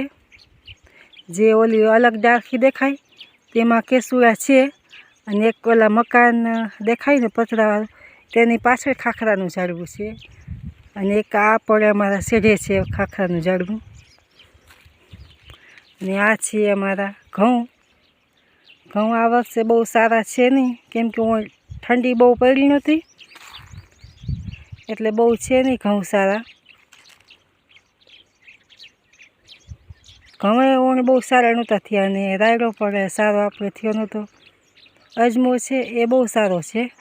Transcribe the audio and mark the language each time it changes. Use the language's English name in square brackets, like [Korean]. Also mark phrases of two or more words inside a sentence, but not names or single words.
[Gujarati] જે ઓલી અલગ ડાળખી દેખાય તેમાં કેસુડા છે અને એક ઓલા મકાન દેખાય ને પતરાવાળું તેની પાછળ ખાખરાનું ઝાડવું છે અને એક આ પણ અમારા શેઢે છે ખાખરાનું ઝાડવું અને આ છે અમારા ઘઉં। ઘઉં આ વર્ષે બહુ સારા હે નહીં કેમ કે ઠંડી બહુ પડી નથી એટલે બહુ હે નહીં ઘઉં સારા। ઘઉં ઓણ બહુ સારા નહોતા થયા ને રાયડો પણ સારો આપણે થયો નહોતો। અજમો હે એ બહુ સારો હે।